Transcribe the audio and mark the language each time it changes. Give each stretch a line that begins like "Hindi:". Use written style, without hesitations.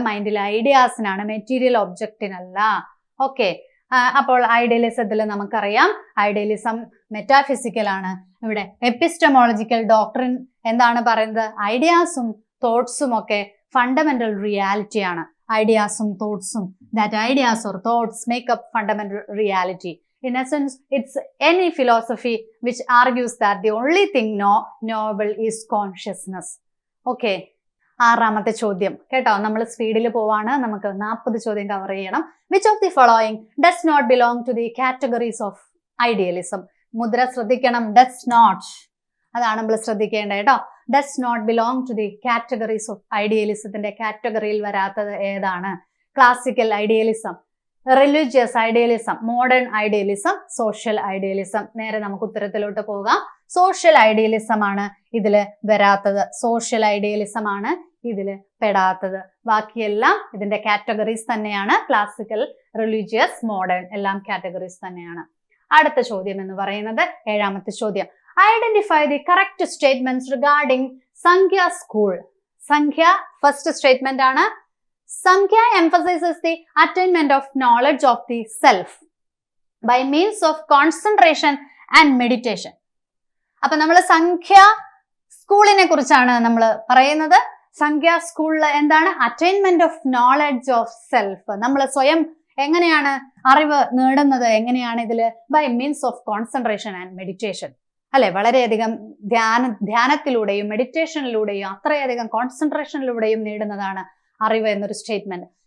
Malayalam: മൈൻഡിലെ ഐഡിയാസിനാണ്, material ഒബ്ജക്റ്റിനല്ല. Okay, അപ്പോൾ ഐഡിയലിസത്തിൽ നമുക്കറിയാം idealism metaphysical ആണ്. ഇവിടെ എപ്പിസ്റ്റമോളജിക്കൽ ഡോക്ട്രിൻ എന്താണ് പറയുന്നത്? ഐഡിയാസും തോട്ട്സും ഒക്കെ ഫണ്ടമെന്റൽ റിയാലിറ്റി ആണ്.
English: ഐഡിയാസും തോട്ട്സും, that ideas or thoughts make up fundamental reality. In essence, it's any philosophy which argues that the only thing knowable is consciousness.
Malayalam: Okay, ആറാമത്തെ ചോദ്യം കേട്ടോ. നമ്മൾ സ്പീഡിൽ പോവാണ്, നമുക്ക് 40 ചോദ്യം കവർ ചെയ്യണം.
English: Which of the following does not belong to the categories of idealism?
Malayalam: മുദ്ര ശ്രദ്ധിക്കണം,
English: does not,
Malayalam: അതാണ് നമ്മൾ ശ്രദ്ധിക്കേണ്ടത് കേട്ടോ.
English: Does not belong to the categories of idealismത്തിന്റെ
Malayalam: കാറ്റഗറിയിൽ വരാത്തത് ഏതാണ്?
English: Classical idealism, religious idealism, modern idealism, social idealism.
Malayalam: നേരെ നമുക്ക് ഉത്തരത്തിലോട്ട് പോകാം. സോഷ്യൽ ഐഡിയലിസം ആണ് ഇതില് വരാത്തത്. സോഷ്യൽ ഐഡിയലിസം ആണ് ഇതില് പെടാത്തത്. ബാക്കിയെല്ലാം ഇതിന്റെ കാറ്റഗറീസ് തന്നെയാണ്.
English: Classical, religious, modern എല്ലാം categories തന്നെയാണ്.
Malayalam: അടുത്ത ചോദ്യം എന്ന് പറയുന്നത് 7ാമത്തെ ചോദ്യം.
English: Identify the correct statements regarding Samkhya school.
Malayalam: സംഖ്യ ഫസ്റ്റ് സ്റ്റേറ്റ്മെന്റ് ആണ്.
English: Samkhya emphasizes the attainment of knowledge of the self by means of concentration and meditation.
Malayalam: അപ്പൊ നമ്മൾ സംഖ്യ സ്കൂളിനെ കുറിച്ചാണ് നമ്മൾ പറയുന്നത്. സംഖ്യ സ്കൂളിൽ എന്താണ്?
English: Attainment of knowledge of self.
Malayalam: നമ്മൾ സ്വയം എങ്ങനെയാണ് അറിവ് നേടുന്നത്? എങ്ങനെയാണ് ഇതില്?
English: by means of concentration and meditation,
Malayalam: അല്ലെ? വളരെയധികം ധ്യാനത്തിലൂടെയും മെഡിറ്റേഷനിലൂടെയും അത്രയധികം കോൺസെൻട്രേഷനിലൂടെയും നേടുന്നതാണ് അറിവ് എന്നൊരു സ്റ്റേറ്റ്മെന്റ്.